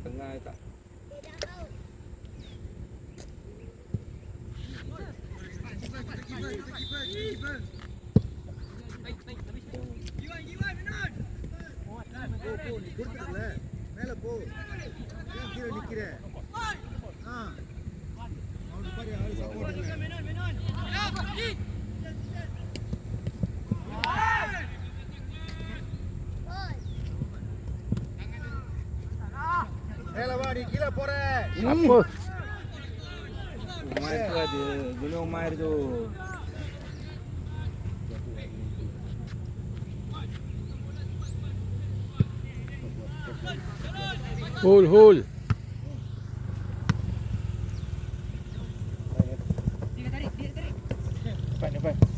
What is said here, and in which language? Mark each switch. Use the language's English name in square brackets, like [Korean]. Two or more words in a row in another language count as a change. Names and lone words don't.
[Malay] tak. [Tamil] மேல போ கீழே நிக்கிற அவனுக்கு பாரு ஆளு சப்போர்ட் இல்ல மேல வா நீ கீழே போற [Malay] Apa? Umair tu ada. Gunung Umair tu. Hul. Cepat.